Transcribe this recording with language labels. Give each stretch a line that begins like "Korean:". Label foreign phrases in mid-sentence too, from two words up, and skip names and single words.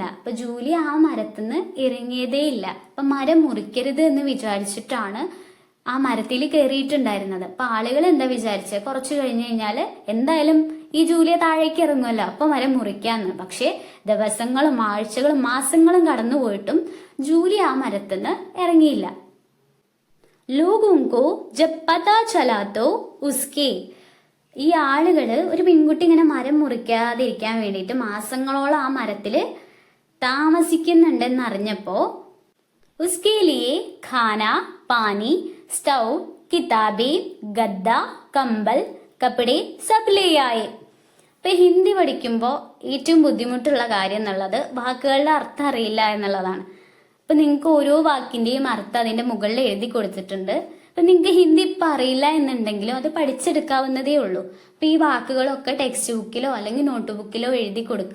Malayalam: അപ്പൊ ജൂലിയ ആ മരത്തുനിന്ന് ഇറങ്ങിയതേ ഇല്ല. അപ്പൊ മരം മുറിക്കരുത് എന്ന് വിചാരിച്ചിട്ടാണ് ആ മരത്തിൽ കയറിയിട്ടുണ്ടായിരുന്നത്. അപ്പൊ ആളുകൾ എന്താ വിചാരിച്ചത്, കുറച്ചു കഴിഞ്ഞു കഴിഞ്ഞാല് എന്തായാലും ഈ ജൂലിയ താഴേക്ക് ഇറങ്ങുമല്ലോ, അപ്പൊ മരം മുറിക്കാന്ന്. പക്ഷെ ദിവസങ്ങളും ആഴ്ചകളും മാസങ്ങളും കടന്നുപോയിട്ടും ജൂലിയ ആ മരത്തുനിന്ന് ഇറങ്ങിയില്ല.
Hindi: लोगों को जब पता चला तो उसके
Malayalam: ഈ ആളുകള് ഒരു പെൺകുട്ടി ഇങ്ങനെ മരം മുറിക്കാതിരിക്കാൻ വേണ്ടിയിട്ട് മാസങ്ങളോളം ആ മരത്തില് താമസിക്കുന്നുണ്ടെന്ന് അറിഞ്ഞപ്പോ
Hindi: उसके लिए खाना पानी स्टव किताबें गद्दा कंबल कपड़े सब ले आए.
Malayalam: ഇപ്പൊ ഹിന്ദി പഠിക്കുമ്പോൾ ഏറ്റവും ബുദ്ധിമുട്ടുള്ള കാര്യം എന്നുള്ളത് വാക്കുകളുടെ അർത്ഥം അറിയില്ല എന്നുള്ളതാണ്. അപ്പൊ നിങ്ങൾക്ക് ഓരോ വാക്കിന്റെയും അർത്ഥം അതിന്റെ മുകളിൽ എഴുതി കൊടുത്തിട്ടുണ്ട്. അപ്പൊ നിങ്ങൾക്ക് ഹിന്ദി ഇപ്പൊ അറിയില്ല എന്നുണ്ടെങ്കിലും അത് പഠിച്ചെടുക്കാവുന്നതേ ഉള്ളൂ. അപ്പൊ ഈ വാക്കുകളൊക്കെ ടെക്സ്റ്റ് ബുക്കിലോ അല്ലെങ്കിൽ നോട്ട് ബുക്കിലോ എഴുതി കൊടുക്കുക.